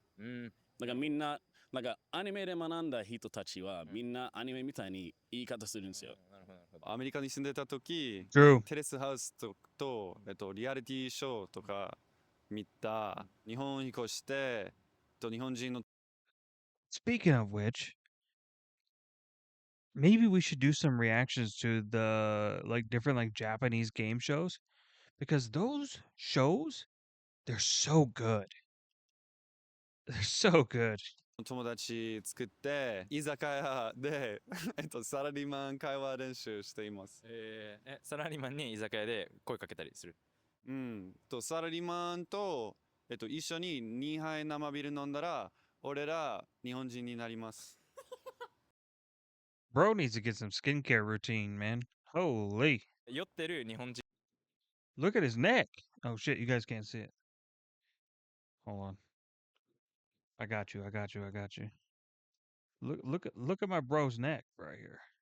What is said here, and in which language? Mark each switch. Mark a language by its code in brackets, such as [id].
[ja] だからみんな、なんかアニメで学んだ人たちはみんなアニメみたいに言い方するんですよ。アメリカに住んでた時、 [en] True. [ja] テレスハウスと、リアリティショーとか見た、日本に越して、日本人の [en] Speaking of which, maybe we should do some reactions to the like different like Japanese game shows because those shows they're so good. They're so good. [ja] 友達作って、居酒屋で、サラリーマン会話練習しています。サラリーマンに居酒屋で声かけたりする。サラリーマンと、一緒に2杯生ビール飲んだら、俺ら日本人になります。 [en] Bro needs to get some skincare routine, man. Holy. [ja] 酔ってる日本人。 [en] Look at his neck. Oh shit, you guys can't see it. Hold on. I got you. Look at my bro's neck right here.